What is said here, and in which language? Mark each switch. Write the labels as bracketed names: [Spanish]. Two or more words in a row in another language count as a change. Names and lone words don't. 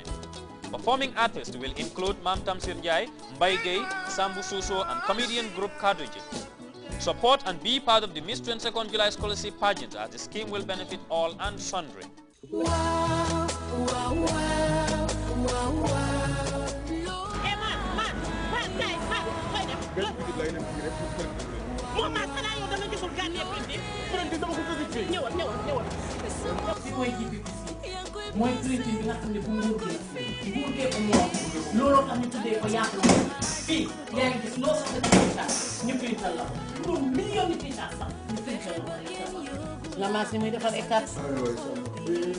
[English] Performing artists will include Mam Tamsir Jai, Mbaye Gueye, Sambu Suso, and comedian group Kaduje. Support and be part of the Miss 22nd July Scholarship Pageant as the scheme will benefit all and sundry. Wow, wow, wow, wow, wow. Hey, man, guys, [Wolof] mooy critique bi nga xam ne bu nguur gee ko moom looloo tax ñu tuddee ko yaatu fii yaa ngi gis loo soxla ci t-shirt ñu printal la [French] pour million de [Wolof] t-shirt sax xew nga maas ni muy defar écart